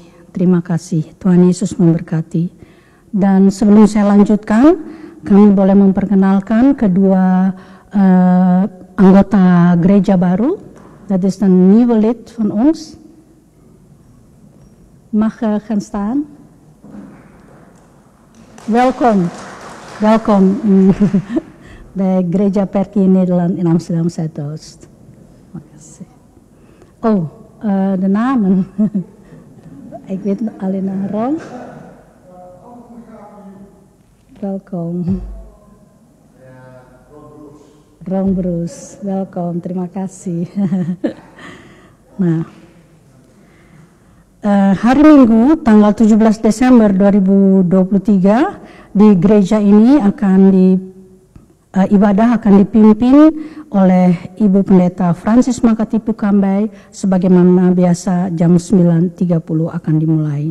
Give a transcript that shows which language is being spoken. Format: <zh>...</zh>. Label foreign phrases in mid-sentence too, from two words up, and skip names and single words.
<id>Terima kasih, Tuhan Yesus memberkati. Dan sebelum saya lanjutkan, kami boleh memperkenalkan kedua anggota gereja baru.</id> <nl>Dat is een nieuwe lid van ons. Mag gaan staan. Welkom. Welkom bij Gereja PRK Nederland in Amsterdam Zuidoost. Makasih. Oh, de namen. Ik weet alleen naar Ron. Welkom. Ron Bruce, welkom,</nl> <id>terima kasih. Nah, hari Minggu tanggal 17 Desember 2023 di gereja ini ibadah akan dipimpin oleh Ibu Pendeta Francis Makatipu Kambay, sebagaimana biasa jam 9.30 akan dimulai.</id>